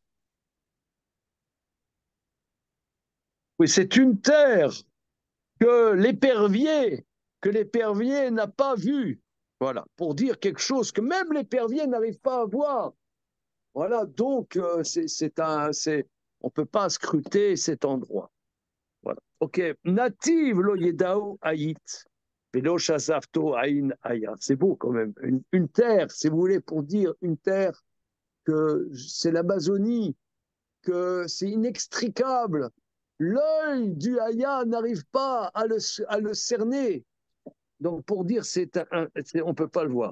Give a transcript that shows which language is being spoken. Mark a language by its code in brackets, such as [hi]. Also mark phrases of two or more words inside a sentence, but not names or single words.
[fr] Oui, c'est une terre que l'épervier n'a pas vue. Voilà, pour dire quelque chose que même l'épervier n'arrive pas à voir. Voilà, donc on ne peut pas scruter cet endroit. Voilà. Ok, [he] נתיב לא ידעו עיט. ולא שזפתו עין איה. [fr] C'est beau quand même. Une terre, si vous voulez, pour dire une terre que c'est l'Amazonie, que c'est inextricable. L'œil du Haya n'arrive pas à le cerner. Donc, pour dire, on ne peut pas le voir.